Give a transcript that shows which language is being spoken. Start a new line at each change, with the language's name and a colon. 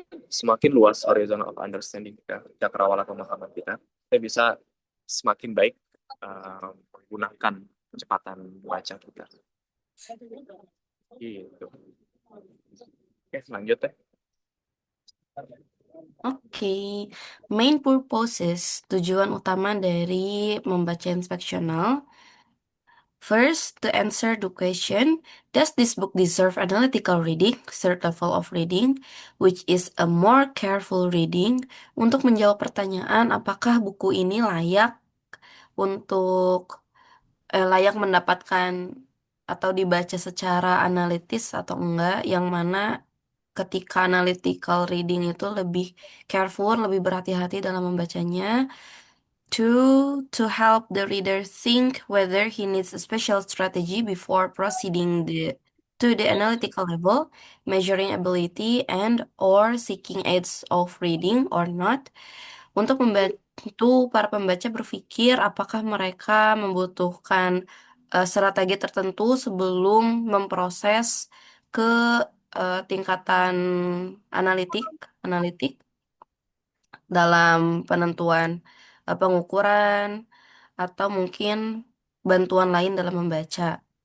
Indonesian: Semakin luas
English: horizon of understanding
Indonesian: kita, cakrawala pemahaman kita bisa semakin baik menggunakan kecepatan baca kita. Gitu. Oke, lanjut deh. Oke,
English: main purposes,
Indonesian: tujuan utama dari membaca inspeksional.
English: First, to answer the question, does this book deserve analytical reading, third level of reading, which is a more careful reading?
Indonesian: Untuk menjawab pertanyaan, apakah buku ini layak untuk layak mendapatkan atau dibaca secara analitis atau enggak, yang mana ketika analytical reading itu lebih careful, lebih berhati-hati dalam membacanya.
English: Two, to help the reader think whether he needs a special strategy before proceeding to the analytical level, measuring ability and or seeking aids of reading or not.
Indonesian: Untuk membantu para pembaca berpikir apakah mereka membutuhkan strategi tertentu sebelum memproses ke tingkatan analitik dalam penentuan pengukuran atau mungkin bantuan lain dalam membaca.